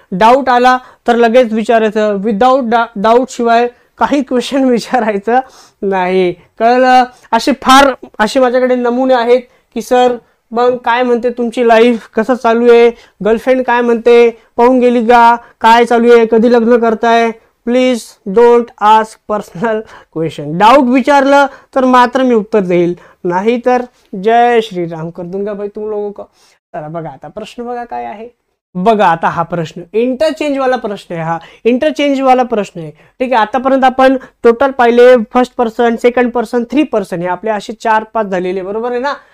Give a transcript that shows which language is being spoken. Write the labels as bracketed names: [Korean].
[Marathi] Doubt आला तर लगेच विचारायचं, विदाऊट डाऊट शिवाय काही क्वेश्चन विचारायचं नाही. कळलं? असे माझ्याकडे नमुने आहेत की सर मग काय म्हणते तुमची लाईफ, कसं चालू आहे, गर्लफ्रेंड काय म्हणते, पाहून गेली का, काय चालू आहे, कधी लग्न करताय. [English] Please don't ask personal question. [Marathi] Doubt विचारलं तर मात्र मी उत्तर देईल, नाही तर [Hindi] जय श्रीराम कर दूंगा भाई तुम लोगों को. [Marathi] चला बघा आता प्रश्न बघा काय आहे. बघा आता हा प्रश्न इंटरचेंज वाला प्रश्न आहे. हा इंटरचेंज वाला प्रश्न आहे. ठीक आहे, आतापर्यंत आपण टोटल पाहिले first person, second person, 3 person, हे आपले असे 4-5 झालेले, बरोबर आहे ना.